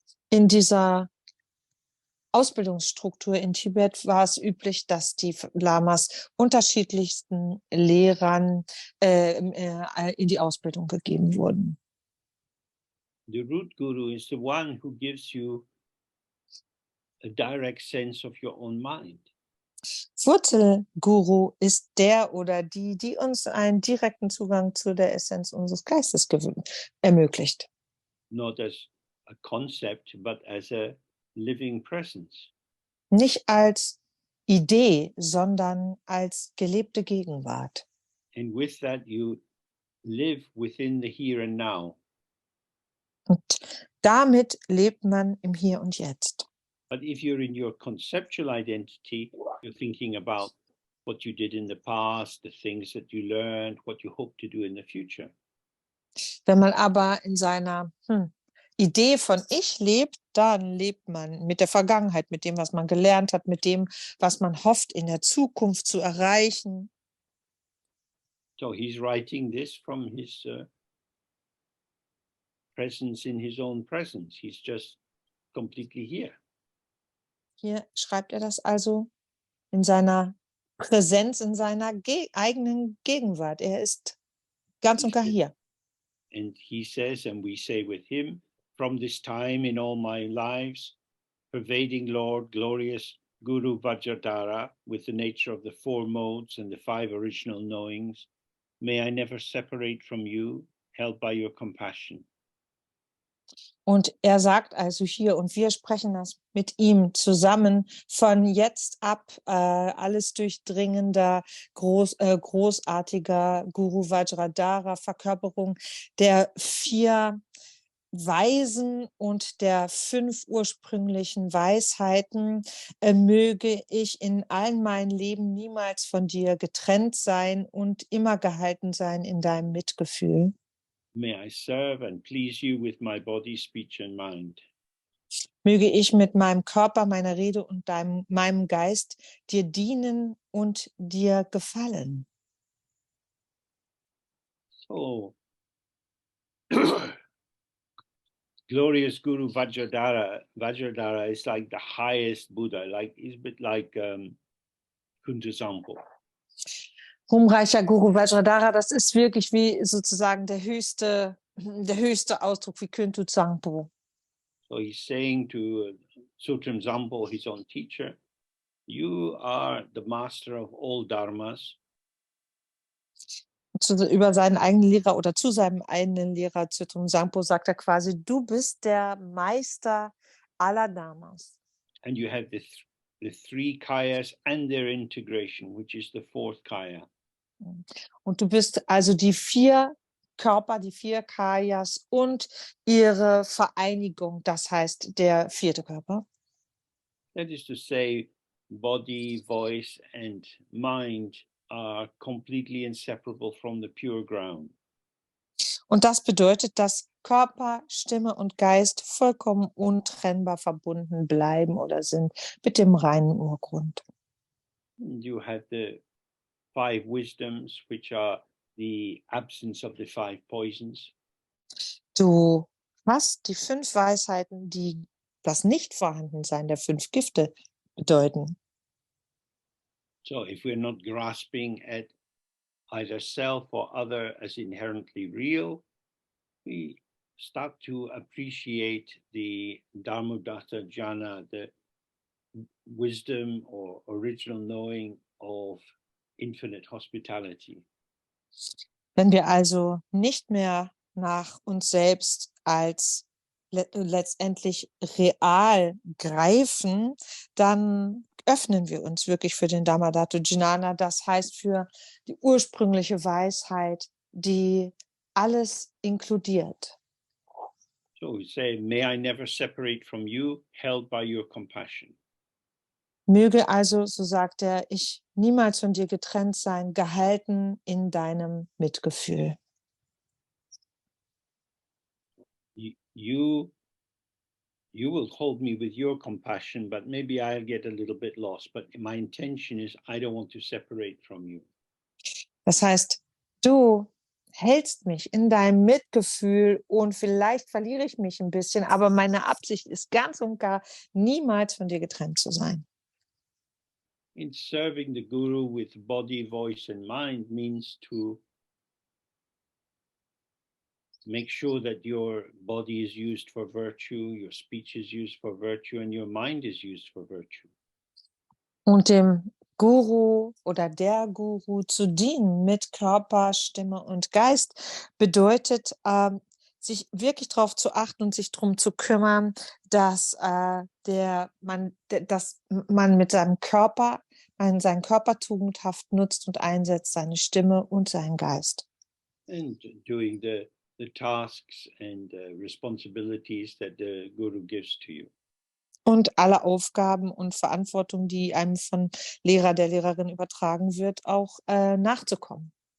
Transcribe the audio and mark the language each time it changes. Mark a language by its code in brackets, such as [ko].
[de] In dieser Ausbildungsstruktur in Tibet war es üblich, dass die Lamas unterschiedlichsten Lehrern in die Ausbildung gegeben wurden. [en] The root guru is the one who gives you a direct sense of your own mind. [de] Wurzelguru ist der oder die uns einen direkten Zugang zu der Essenz unseres Geistes ermöglicht. [en] Not as a concept, but as a living presence. [de] Nicht als Idee, sondern als gelebte Gegenwart. [en] And with that you live within the here and now. [de] Und damit lebt man im Hier und Jetzt. [en] But if you're in your conceptual identity, you're thinking about what you did in the past, the things that you learned, what you hope to do in the future. [de] Wenn man aber in seiner Idee von Ich lebt, dann lebt man mit der Vergangenheit, mit dem, was man gelernt hat, mit dem, was man hofft, in der Zukunft zu erreichen. [en] So he's writing this from his presence in his own presence. He's just completely here. [de] Hier schreibt er das also in seiner Präsenz, in seiner eigenen Gegenwart. Er ist ganz und gar hier. [en] And he says, and we say with him, from this time in all my lives, pervading Lord, glorious Guru Vajradhara, with the nature of the four modes and the five original knowings, may I never separate from you, held by your compassion. [de] Und er sagt also hier, und wir sprechen das mit ihm zusammen, von jetzt ab alles durchdringender, großartiger Guru Vajradhara, Verkörperung der 4 Weisen und der 5 ursprünglichen Weisheiten, möge ich in allen meinen Leben niemals von dir getrennt sein und immer gehalten sein in deinem Mitgefühl. [en] May I serve and please you with my body, speech and mind. [de] Möge ich mit meinem Körper, meiner Rede und meinem Geist dir dienen und dir gefallen. [en] So, glorious Guru Vajradhara. Vajradhara is like the highest Buddha, it's a bit like Kuntasampo. [de] Ruhmreicher Guru Vajradhara, das ist wirklich wie sozusagen der höchste der höchste Ausdruck wie Kuntu Tsangpo. [en] So he's saying to Sutram Zampo, his own teacher, you are the master of all dharmas. [de] Über seinen eigenen Lehrer oder zu seinem eigenen Lehrer Tsotum Sangpo sagt er quasi, du bist der Meister aller Dharmas. [en] And you have the three kayas and their integration, which is the fourth kaya. [de] Und du bist also die 4 Körper, die 4 Kayas und ihre Vereinigung, das heißt der 4. Körper. [en] That is to say, body, voice, and mind are completely inseparable from the pure ground. [de] Und das bedeutet, dass Körper, Stimme und Geist vollkommen untrennbar verbunden bleiben oder sind mit dem reinen Urgrund. [en] And you have the 5 wisdoms, which are the absence of the 5 poisons. [de] Du hast die 5 Weisheiten, die das Nichtvorhandensein der 5 Gifte bedeuten. [en] So if we're not grasping at either self or other as inherently real, we start to appreciate the Dharmodatta Jhana, the wisdom or original knowing of infinite hospitality. [de] Wenn wir also nicht mehr nach uns selbst als letztendlich real greifen, dann öffnen wir uns wirklich für den Dhammadhattu Jnana, das heißt für die ursprüngliche Weisheit, die alles inkludiert. [en] So we say, may I never separate from you, held by your compassion. [de] Möge also, so sagt er, ich niemals von dir getrennt sein, gehalten in deinem Mitgefühl. [en] You will hold me with your compassion, but maybe I'll get a little bit lost. But my intention is I don't want to separate from you. [de] Das heißt, du hältst mich in deinem Mitgefühl und vielleicht verliere ich mich ein bisschen, aber meine Absicht ist ganz und gar, niemals von dir getrennt zu sein. [en] In serving the Guru with body, voice, and mind means to make sure that your body is used for virtue, your speech is used for virtue, and your mind is used for virtue. [de] Und dem Guru oder der Guru zu dienen mit Körper, Stimme und Geist bedeutet, sich wirklich darauf zu achten und sich darum zu kümmern, dass man mit seinem Körper, seinen Körper tugendhaft nutzt und einsetzt, seine Stimme und seinen Geist. [en] And doing the tasks and responsibilities that the Guru gives to you. [de] Und alle Aufgaben und Verantwortung, die einem von Lehrer, der Lehrerin übertragen wird, auch nachzukommen.